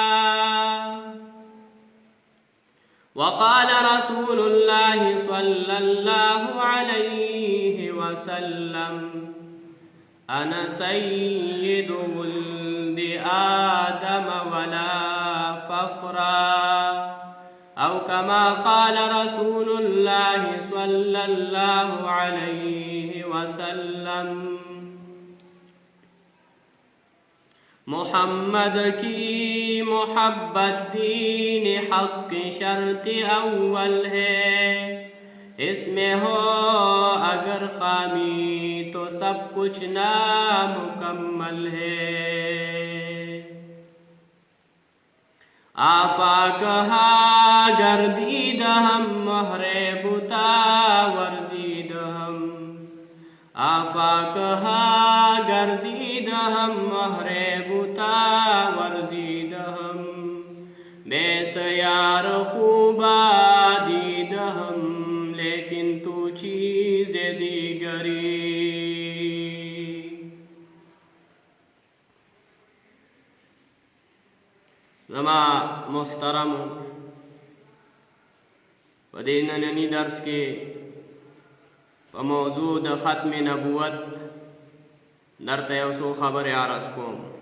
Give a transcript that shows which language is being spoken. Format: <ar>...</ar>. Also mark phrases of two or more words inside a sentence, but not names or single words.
<ar>وقال رسول الله صلى الله عليه وسلم: أنا سيد ولد آدم ولا فخرا، أو كما قال رسول الله صلى الله عليه وسلم.</ar> <ur>محمد کی محبت دین حق شرط اول ہے، اس میں ہو اگر خامی تو سب کچھ نامکمل ہے.</ur> <fa>آفاق ہا گردید ہم مہر بتا ورزید ہم، آفاق ہا گردید ہم مہر بتا ورزید ہم، بے سیار خوبا دید ہم لیکن تو چیز دیگری.</fa> <ps>زما محترم و دې ننني درس کې په موضوع د ختم نبوت درته یو څو خبرې عرض کوم.</ps>